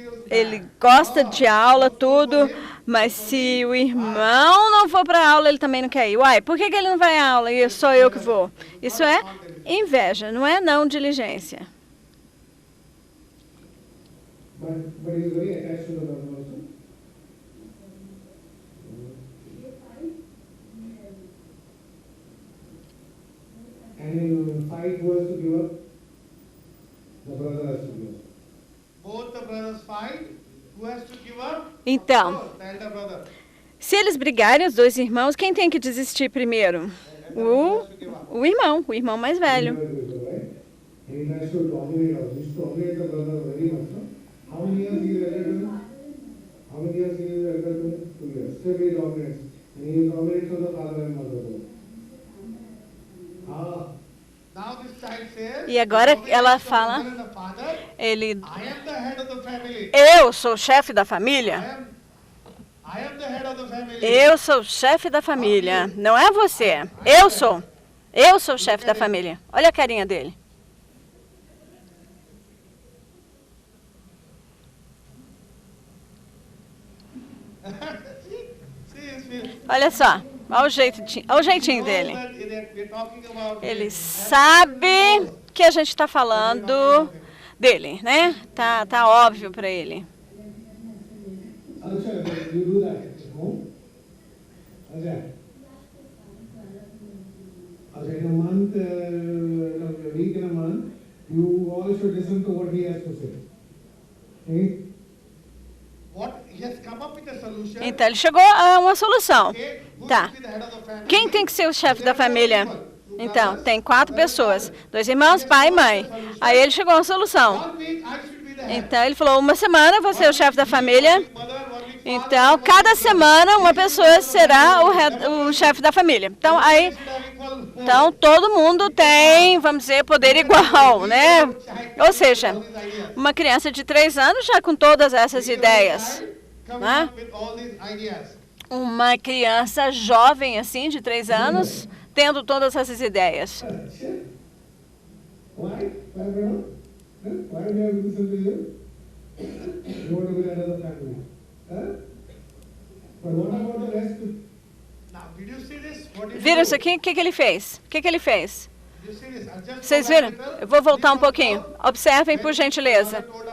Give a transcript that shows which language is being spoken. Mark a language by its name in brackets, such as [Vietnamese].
[Portuguese] Ele gosta de aula, tudo. Mas se o irmão não for para a aula, ele também não quer ir. Uai, por que ele não vai à aula e só eu que vou? Isso é inveja, não é não diligência. [English] But he's very attached to the brother also. And in fight was to give up. The brother has to give up. Both the brothers fight. Who has to give up? [Portuguese] Então, [English] The elder brother. [Portuguese] se eles brigarem, os dois irmãos, quem tem que desistir primeiro? O irmão mais velho. [English] He tries to dominate us. He used to dominate the brother very much. No? How many years he is elder to him? How many years he is elder to him? 2 years. Still he dominates. And he dominates on the father and mother both. Now this child says, [Portuguese] E agora ela fala, ele, [English] I am the head of the family. [Portuguese] eu sou o chefe da família. [English] I am the head of the family. [Portuguese] Eu sou o chefe da família. Não é você. Eu sou. Eu sou o chefe da família. Olha a carinha dele. Olha só. Olha o jeitinho dele. Ele sabe que a gente está falando dele, né? Tá óbvio para ele. [English] You do that at home. Okay. In a month, a week in a month, you all should listen to what he has to say. Okay? What he has come up with a solution. [Portuguese] Então ele chegou a uma solução. Tá. Quem tem que ser o chefe da família? Então, tem 4 pessoas. 2 irmãos, pai e mãe. Aí ele chegou a uma solução. Então ele falou, uma semana você é o chefe da família. Então, cada semana uma pessoa será o chefe da família. Então, todo mundo tem, vamos dizer, poder igual, né? Ou seja, uma criança de 3 anos já com todas essas ideias, né? Uma criança jovem, assim, de 3 anos, tendo todas essas ideias. [English] Why? Why do you have to listen to you? You want to be the head of the family. But what about the rest? Now, did you see this? [Portuguese] Viram isso aqui? O que ele fez? O que ele fez? Vocês viram? Eu vou voltar um pouquinho. Observem, por gentileza.